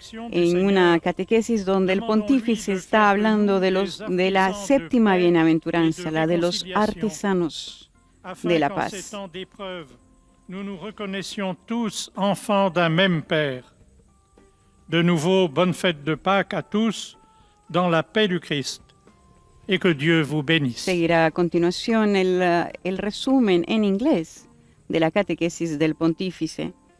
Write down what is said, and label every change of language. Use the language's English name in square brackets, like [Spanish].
[Spanish] En una catequesis donde el pontífice está hablando de la séptima bienaventuranza, la de los artesanos de la paz. [French] Nous nous reconnaissions tous enfants d'un même Père. De nouveau, bonne fête de Pâques à tous, dans la paix du Christ, et que Dieu vous bénisse. [Spanish] Seguirá a continuación el resumen en inglés de la catequesis del pontífice.